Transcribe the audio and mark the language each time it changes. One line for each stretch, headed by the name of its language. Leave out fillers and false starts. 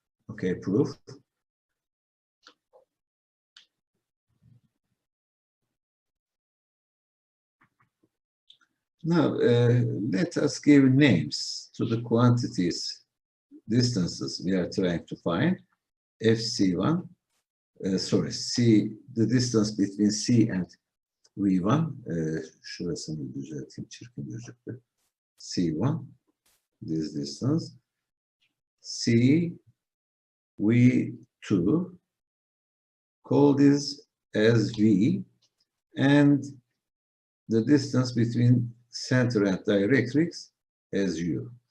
English: Okay, proof. Now let us give names to the quantities, distances we are trying to find. FC1, the distance between C and V1,
Turkish: şurasını düzelteyim, çirkin gözüktü.
English: C1, this distance. C, V2, call this as V, and the distance between center and directrix as U.